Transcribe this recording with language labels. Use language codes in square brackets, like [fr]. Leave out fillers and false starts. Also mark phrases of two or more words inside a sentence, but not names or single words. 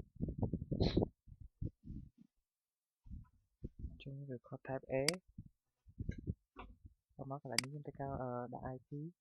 [km] ចុះ [en] record type A [km] បន្ទាប់មកកន្លែងនេះខ្ញុំធ្វើការដាក់ IP